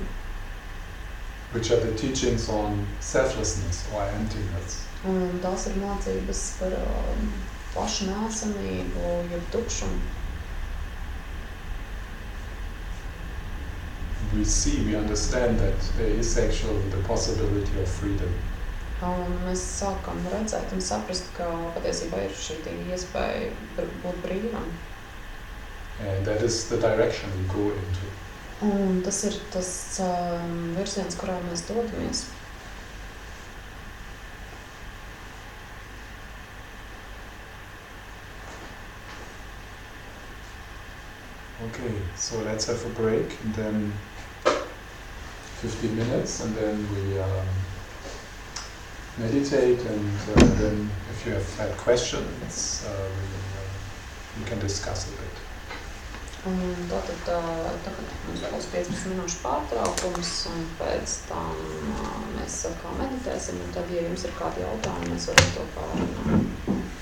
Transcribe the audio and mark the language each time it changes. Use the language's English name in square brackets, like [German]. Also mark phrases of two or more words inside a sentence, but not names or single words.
[English] Which are the teachings on selflessness or emptiness. [Latvian] Un tās ir mācības par pašu neesamību, jeb tukšumu. [English] We understand that there is actually the possibility of freedom. [Latvian] Un mēs sākam redzēt un saprast, ka patiesībā ir šī iespēja būt brīvam. [English] And that is the direction we go into. [Latvian] Un tas ir tas virziens, kurā mēs dodamies. [English] Okay, so let's have a break and then 15 minutes and then we meditate and then if you have had questions we can discuss a bit. [Latvian] Un tātad tagad mums būs 15 minūšu pārtraukums un pēc tam mēs kā meditēsim un tad, ja jums ir kādi jautājumi, mēs varam to pārunāt.